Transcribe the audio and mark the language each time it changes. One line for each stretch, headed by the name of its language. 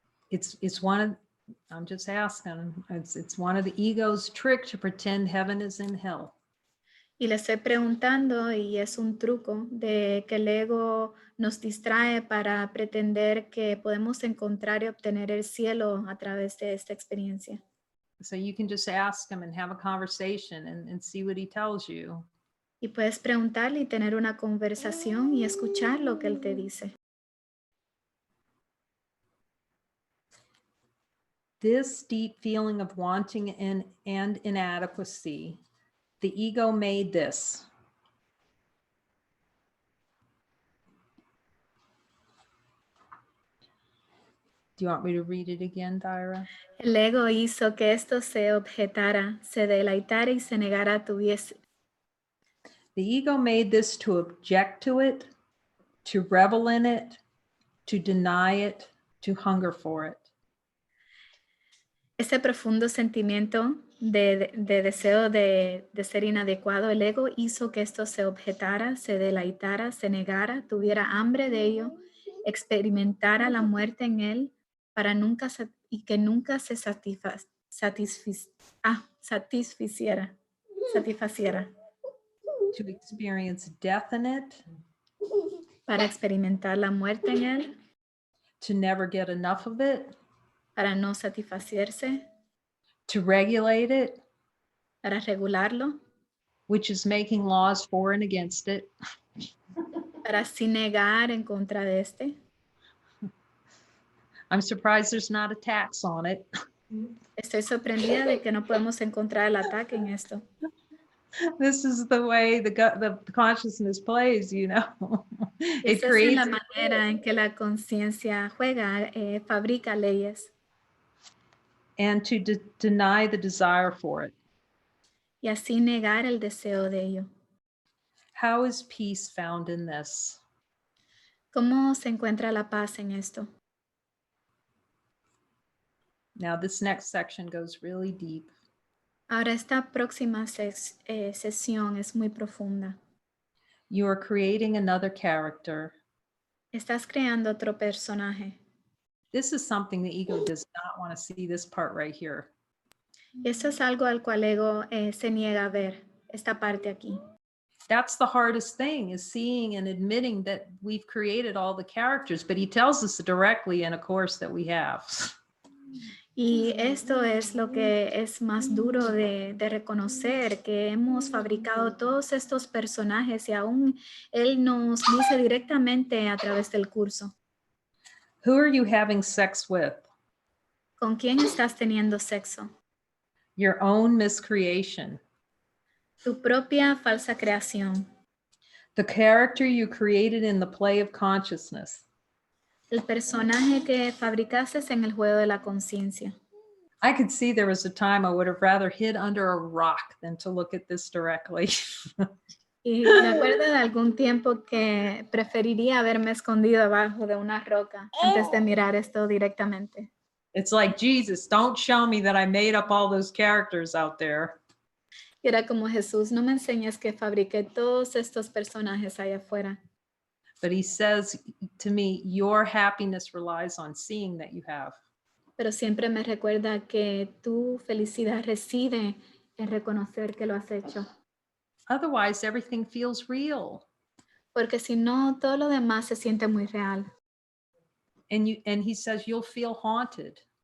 English: It's one of, I'm just asking, it's one of the ego's trick to pretend heaven is in hell.
Spanish: Y le estoy preguntando y es un truco de que el ego nos distrae para pretender que podemos encontrar y obtener el cielo a través de esta experiencia.
English: So you can just ask him and have a conversation and see what he tells you.
Spanish: Y puedes preguntarle y tener una conversación y escuchar lo que él te dice.
English: This deep feeling of wanting and inadequacy, the ego made this. Do you want me to read it again, Dyra?
Spanish: El ego hizo que esto se objetara, se deleitara y se negara tuviese.
English: The ego made this to object to it, to revel in it, to deny it, to hunger for it.
Spanish: Ese profundo sentimiento de deseo de ser inadecuado, el ego hizo que esto se objetara, se deleitara, se negara, tuviera hambre de ello, experimentara la muerte en él para nunca y que nunca se satisfaciera.
English: To experience death in it,
Spanish: Para experimentar la muerte en él,
English: to never get enough of it,
Spanish: para no satisfacerse,
English: to regulate it,
Spanish: para regularlo,
English: which is making laws for and against it,
Spanish: para así negar en contra de este.
English: I'm surprised there's not a tax on it.
Spanish: Estoy sorprendida de que no podemos encontrar el ataque en esto.
English: This is the way the consciousness plays, you know. It
Spanish: Esa es
English: creates
Spanish: la manera en que la conciencia juega, fabrica leyes.
English: and to deny the desire for it.
Spanish: Y así negar el deseo de ello.
English: How is peace found in this?
Spanish: ¿Cómo se encuentra la paz en esto?
English: Now this next section goes really deep.
Spanish: Ahora esta próxima sesión es muy profunda.
English: You are creating another character.
Spanish: Estás creando otro personaje.
English: This is something the ego does not want to see, this part right here.
Spanish: Esto es algo al cual ego se niega a ver, esta parte aquí.
English: That's the hardest thing, is seeing and admitting that we've created all the characters, but he tells us directly in a course that we have.
Spanish: Y esto es lo que es más duro de reconocer, que hemos fabricado todos estos personajes y aún Él nos dice directamente a través del curso.
English: Who are you having sex with?
Spanish: ¿Con quién estás teniendo sexo?
English: Your own miscreation.
Spanish: Tu propia falsa creación.
English: The character you created in the play of consciousness.
Spanish: El personaje que fabricaste en el juego de la conciencia.
English: I could see there was a time I would have rather hid under a rock than to look at this directly.
Spanish: Y me acuerdo de algún tiempo que preferiría haberme escondido abajo de una roca antes de mirar esto directamente.
English: It's like, Jesus, don't show me that I made up all those characters out there.
Spanish: Y era como, Jesús, no me enseñes que fabriqué todos estos personajes allá afuera.
English: But he says to me, your happiness relies on seeing that you have.
Spanish: Pero siempre me recuerda que tu felicidad reside en reconocer que lo has hecho.
English: Otherwise, everything feels real.
Spanish: Porque si no, todo lo demás se siente muy real.
English: And he says, you'll feel haunted.